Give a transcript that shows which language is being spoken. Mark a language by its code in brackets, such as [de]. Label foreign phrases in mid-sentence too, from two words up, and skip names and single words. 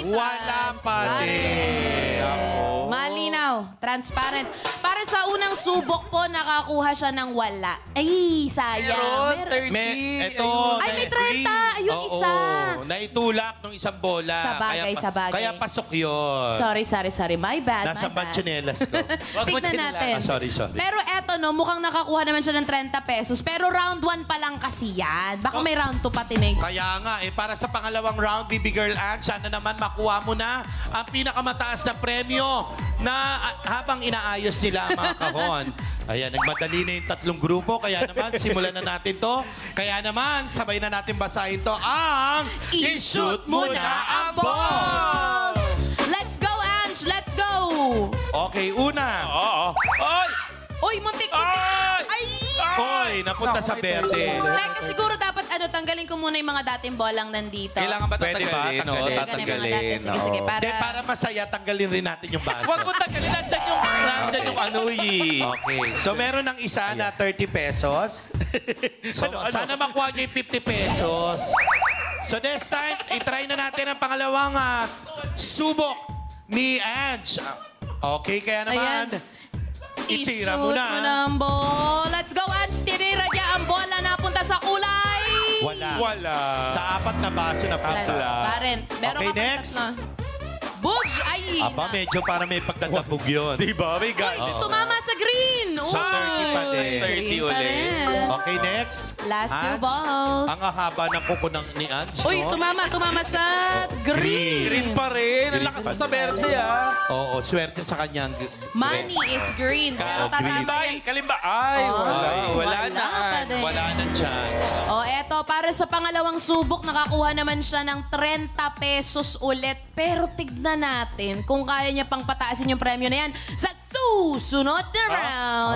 [tl] Wala pa din. Malinaw, transparent. Para sa unang subok po, nakakuha siya ng wala. Ay, sayang. Ito, Ay, may 30. Ayun, isa. Naitulak ng isang bola. Sa bagay. Kaya pasok yun. [en] Sorry. My bad, [tl] Nasa [en] my bad. [tl] bachinelas ko. Tignan natin. Sorry. Pero eto no, mukhang nakakuha naman siya ng 30 pesos. Pero round 1 pa lang kasi yan. Baka may round 2 pa tinig. Kaya nga, para sa pangalawang round, Bibi Girl Ange, sana naman makuha mo na ang pinakamataas na premyo na habang inaayos nila ang mga kahon. Ayan, nagmadali na yung 3 grupo. Kaya naman, simulan na natin to. Kaya naman, sabay na natin basahin to ang I-shoot mo na ang balls! [en] Let's go, Ange! Let's go! [tl] Okay, una. Ay! Uy, muntik! Ay! Hoy, napunta sa berde. Teka, siguro dapat tanggalin ko muna yung mga dating bolang nandito. Kailangan ba Pwede ba? tatanggalin? Oo, Tanggalin. Tanggalin yung mga dati. Sige, para... Hindi, para masaya, tanggalin rin natin yung baso. Huwag mo tanggalin. Nandyan yung ano eh. Okay. So, meron ng isa na 30 pesos. So, sana makuha niyo yung 50 pesos. So, [en] this time, [tl] itry na natin ang pangalawang subok ni Ange. Okay, kaya naman, itira mo I-shoot na. mo ng ball. [en] Let's go, [tl] Ange. Tinira niya ang bola napunta sa kulay. Wala. Sa 4 na baso na punta. Transparent. Meron Okay, ka pang next. 3. Budge, ay. Aba, medyo para may pagdadabog yun. Di ba? May guidance. Tumama sa green. So, 30 pa din. 30 Green pa ulit. rin. Okay, next. [en] Last two Ange. balls. [tl] Ang haba ng kuko ni Ange, Uy, no? tumama sa green. Green pa rin. Ang lakas mo sa verde, ah. Oo, swerte sa kanyang... [en] Money is green. [tl] Pero tatama yan. Kalimba. Ay, wala na. pa din. Wala nang chance. O, eto, para sa pangalawang subok, nakakuha naman siya ng 30 pesos ulit. Pero tignan natin kung kaya niya pang pataasin yung premyo na yan sa susunod na round.